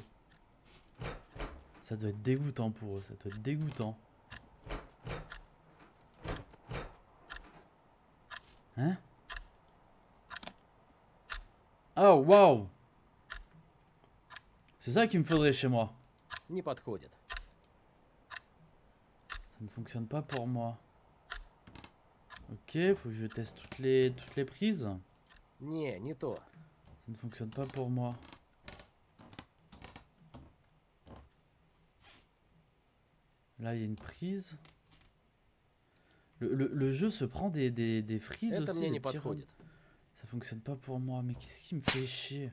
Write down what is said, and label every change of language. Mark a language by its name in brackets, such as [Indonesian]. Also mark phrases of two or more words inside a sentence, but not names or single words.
[French] Ça doit être dégoûtant pour eux, ça doit être dégoûtant. Hein? Oh, waouh! C'est ça qu'il me faudrait chez moi. [Russian] Не подходит. [French] Ça ne fonctionne pas pour moi. Ok, faut que je teste toutes les prises. [Russian] Не, не то. [French] Ça ne fonctionne pas pour moi. Là, il y a une prise. Le jeu se prend des frises [Russian] Это [French] aussi. [Russian] мне [French] Des [Russian] не [French] petits [Russian] подходит. [French] Ça fonctionne pas pour moi. Mais qu'est-ce qui me fait chier?